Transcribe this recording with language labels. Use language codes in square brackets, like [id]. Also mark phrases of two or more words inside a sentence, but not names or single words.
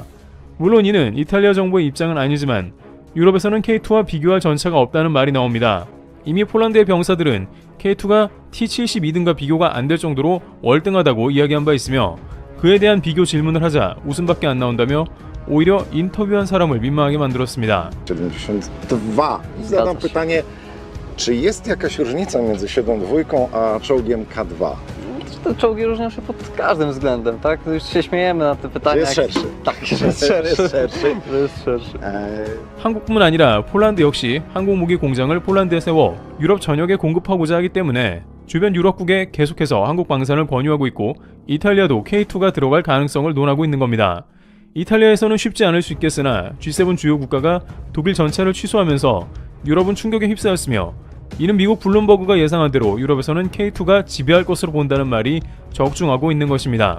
[ko] 물론 이는 이탈리아 정부의 입장은 아니지만 유럽에서는 K2와 비교할 전차가 없다는 말이 나옵니다. 이미 폴란드의 병사들은 K2가 T-72 등과 비교가 안 될 정도로 월등하다고 이야기한 바 있으며 그에 대한 비교 질문을 하자 웃음밖에 안 나온다며 오히려 인터뷰한 사람을 민망하게 만들었습니다. 72. [pl] Zadam pytanie, czy jest jakaś różnica między 72 a czołgiem K2? Te czołgi różnią się pod każdym względem, tak? Już się śmiejemy na te pytania. Jest szerszy. Tak, jest szerszy. jest szerszy. [ko] 한국뿐만 아니라 폴란드 역시 항공 무기 공장을 폴란드에 세워 유럽 전역에 공급하고자 하기 때문에 주변 유럽국에 계속해서 한국 방산을 권유하고 있고 이탈리아도 K2가 들어갈 가능성을 논하고 있는 겁니다. 이탈리아에서는 쉽지 않을 수 있겠으나 G7 주요 국가가 독일 전차를 취소하면서 유럽은 충격에 휩싸였으며 이는 미국 블룸버그가 예상한 대로 유럽에서는 K2가 지배할 것으로 본다는 말이 적중하고 있는 것입니다.